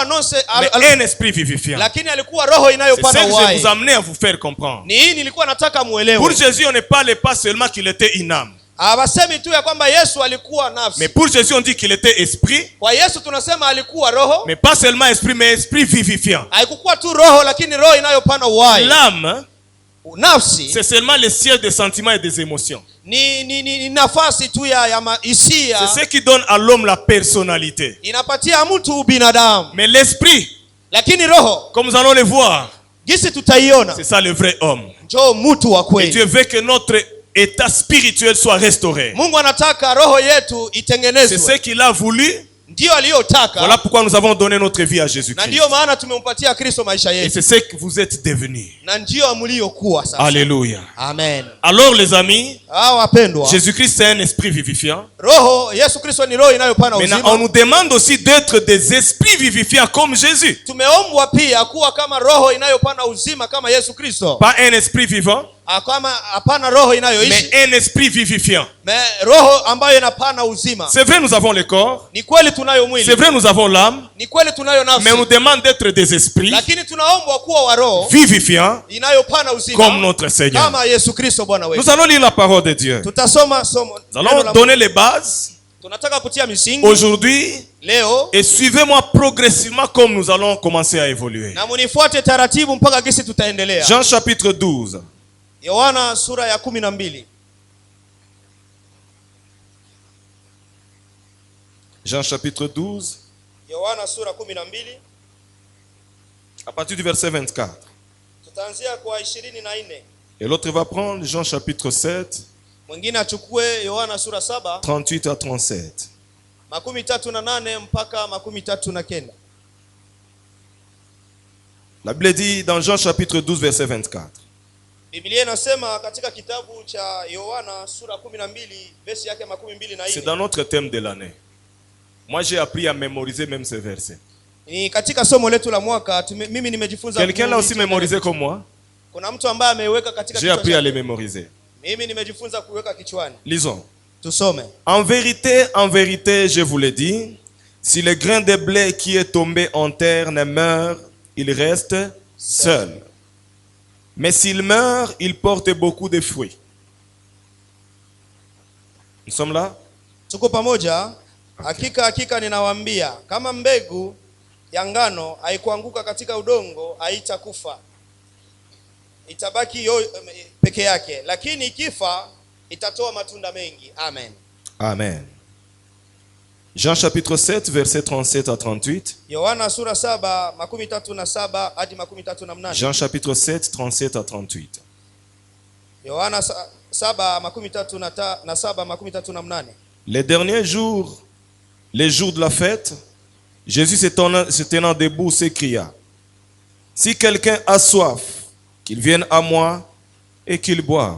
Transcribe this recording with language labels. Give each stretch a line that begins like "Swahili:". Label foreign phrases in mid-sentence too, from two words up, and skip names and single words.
French: mais un esprit vivifiant.
Swahili: Lakini alikuwa roho inayopana uhai.
French: C'est ce que je vous amenais à vous faire comprendre.
Swahili: Ni hii nilikuwa nataka muelewe.
French: Pour Jésus on ne parlait pas seulement qu'il était une âme.
Swahili: Abasemi tu ya kwamba Yesu alikuwa nafsi.
French: Mais pour Jésus on dit qu'il était esprit.
Swahili: Kwa Yesu tunasema alikuwa roho.
French: Mais pas seulement esprit mais esprit vivifiant.
Swahili: Haikuwa tu roho lakini roho inayopana uhai.
French: L'âme,
Swahili: nafsi,
French: c'est seulement le siège des sentiments et des émotions.
Swahili: Ni nafasi tu ya hisia.
French: C'est ce qui donne à l'homme la personnalité.
Swahili: Inapatia mtu ubinadamu.
French: Mais l'esprit,
Swahili: lakini roho,
French: comme nous allons le voir,
Swahili: gisi tutaiona,
French: c'est ça le vrai homme.
Swahili: Njoo mtu wa kweli.
French: Et Dieu veut que notre état spirituel soit restauré.
Swahili: Mungu anataka roho yetu itengenezwe.
French: C'est ce qu'il a voulu.
Swahili: Ndio aliyotaka.
French: Voilà pourquoi nous avons donné notre vie à Jésus-Christ.
Swahili: Na ndio maana tumempatia Kristo maisha yetu.
French: Et c'est ce que vous êtes devenus.
Swahili: Na ndio mliokuwa sasa.
French: Alléluia. Amen. Alors les amis,
Swahili: wapendwa,
French: Jésus-Christ c'est un esprit vivifiant.
Swahili: Roho, Yesu Kristo ni roho inayopana uzima.
French: Maintenant on nous demande aussi d'être des esprits vivifiants comme Jésus.
Swahili: Tumeombwa pia kuwa kama roho inayopana uzima kama Yesu Kristo.
French: Pas un esprit vivant,
Swahili: kama hapana roho inayoishi,
French: mais un esprit vivifiant.
Swahili: Mais roho ambayo inapana uzima.
French: C'est vrai nous avons le corps.
Swahili: Ni kweli tunayo mwili.
French: C'est vrai nous avons l'âme.
Swahili: Ni kweli tunayo nafsi.
French: Mais on nous demande d'être des esprits.
Swahili: Lakini tunaombwa kuwa wa roho
French: vivifiants
Swahili: inayopana uzima
French: comme notre Seigneur.
Swahili: Kama Yesu Kristo Bwana wetu.
French: Nous allons lire la parole de Dieu.
Swahili: Tutasoma somo.
French: Nous allons donner les bases.
Swahili: Tunataka kutia misingi
French: aujourd'hui.
Swahili: Leo.
French: Et suivez-moi progressivement comme nous allons commencer à évoluer.
Swahili: Na munifuate taratibu mpaka gisi tutaendelea.
French: Jean chapitre 12.
Swahili: Yohana sura ya 12.
French: Jean chapitre 12.
Swahili: Yohana sura 12.
French: À partir du verset 24.
Swahili: Tutaanzia kwa 24.
French: Et l'autre va prendre Jean chapitre 7.
Swahili: Mwingine achukue Yohana sura 7.
French: 38 à 37.
Swahili: 38 mpaka 39.
French: La Bible dit dans Jean chapitre 12 verset 24.
Swahili: Biblia inasema katika kitabu cha Yohana sura 12 verse yake 24.
French: C'est dans notre thème de l'année. Moi j'ai appris à mémoriser même ces versets.
Swahili: Ni katika somo letu la mwaka mimi nimejifunza.
French: Quelqu'un l'a aussi mémorisé comme moi?
Swahili: Kuna mtu ambaye ameweka katika kichwa.
French: J'ai appris à les mémoriser.
Swahili: Mimi nimejifunza kuweka kichwani.
French: Lisons.
Swahili: Tusome.
French: En vérité, je vous le dis, si le grain de blé qui est tombé en terre ne meurt, il reste seul. Mais s'il meurt, il porte beaucoup de fruits. Nous sommes là?
Swahili: Tuko pamoja? Hakika ninawaambia, kama mbegu ya ngano haikuanguka katika udongo, haitakufa. Itabaki peke yake, lakini ikifa itatoa matunda mengi. Amen.
French: Amen. Jean chapitre 7 verset 37 à 38.
Swahili: Yohana sura 7 37 hadi 38.
French: Jean chapitre 7 37 à 38.
Swahili: Yohana 7 37.
French: Les derniers jours, les jours de la fête, Jésus se tenant debout s'écria: si quelqu'un a soif, qu'il vienne à moi et qu'il boive.